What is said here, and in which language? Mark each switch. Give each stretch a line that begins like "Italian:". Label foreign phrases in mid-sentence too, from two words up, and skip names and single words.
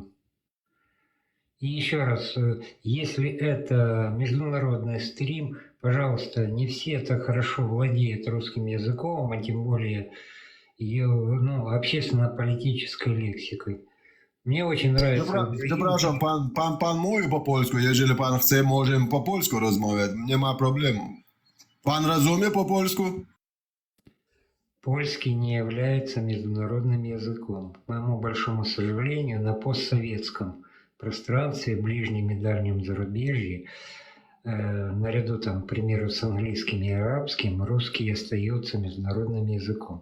Russian: И еще раз, если это международный стрим, пожалуйста, не все так хорошо владеют русским языком, а тем более общественно-политической лексикой. Мне очень нравится...
Polish: Przepraszam, pan mówi po polsku. Jeżeli pan chce, możemy po polsku rozmawiać. Nie ma problemu. Pan rozumie po polsku?
Russian: Польский не является международным языком. К моему большому сожалению, на постсоветском пространстве, ближнем и дальнем зарубежье, наряду там, к примеру, с английским и арабским, русский остается международным языком.